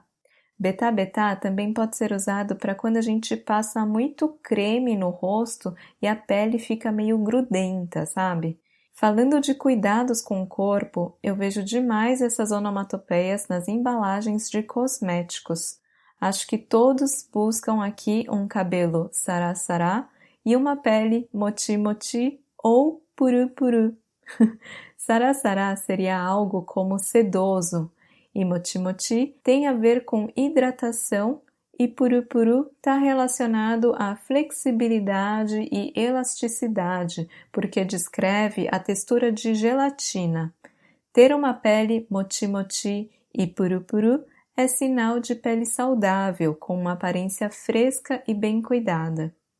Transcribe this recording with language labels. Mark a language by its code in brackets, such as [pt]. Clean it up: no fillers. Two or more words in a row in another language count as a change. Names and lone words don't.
[pt] Betá-betá também pode ser usado para quando a gente passa muito creme no rosto e a pele fica meio grudenta, sabe? Falando de cuidados com o corpo, eu vejo demais essas onomatopeias nas embalagens de cosméticos. Acho que todos buscam aqui um cabelo sará-sará e uma pele moti-moti ou puru-puru. Sará-sará seria algo como sedoso, e moti-moti tem a ver com hidratação e puru-puru está relacionado à flexibilidade e elasticidade, porque descreve a textura de gelatina. Ter uma pele moti-moti e puru-puru é sinal de pele saudável, com uma aparência fresca e bem cuidada.